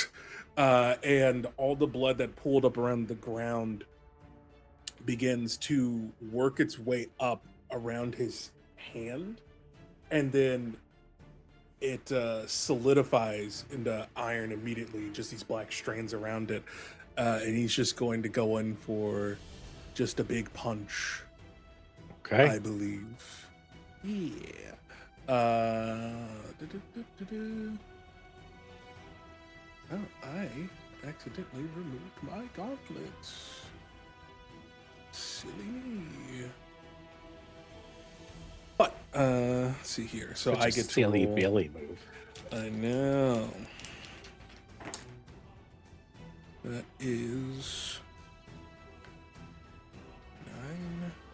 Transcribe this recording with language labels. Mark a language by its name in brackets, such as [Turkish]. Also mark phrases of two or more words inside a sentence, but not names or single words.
[English] And all the blood that pooled up around the ground begins to work its way up around his hand, and then it solidifies into iron immediately, just these black strands around it, and he's just going to go in for just a big punch, Okay. I believe. Yeah. Du-du-du-du-du. Oh, I accidentally removed my gauntlets. Silly me. But let's see here. So Such I a get to silly roll. Billy move. I know. That is 9.